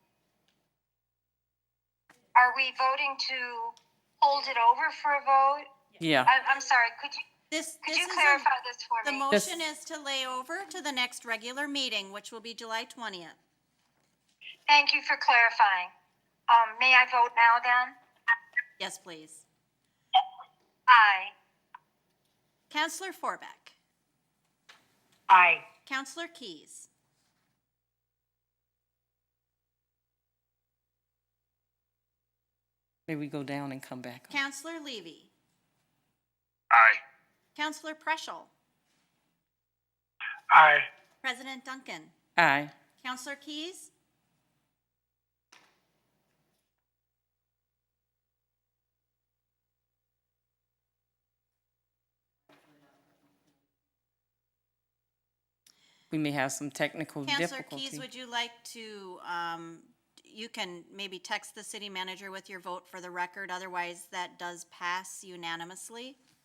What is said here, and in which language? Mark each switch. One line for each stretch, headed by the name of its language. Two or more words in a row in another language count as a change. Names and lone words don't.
English: Are we voting to hold it over for a vote? Yeah. I'm sorry, could you clarify this for The me? motion is to lay over to the next regular meeting, which will be July 20th. Thank you for clarifying. May I vote now then? Yes, please. Aye. Councilor Forbeck. Aye. Councilor Keys. May we go down and come back? Councilor Levy. Aye. Councilor Preschel. Aye. President Duncan. Aye. Councilor Keys. We may have some technical Councilor difficulty. Keys, would you like to, you can maybe text the city manager with your vote for the record, otherwise that does pass unanimously.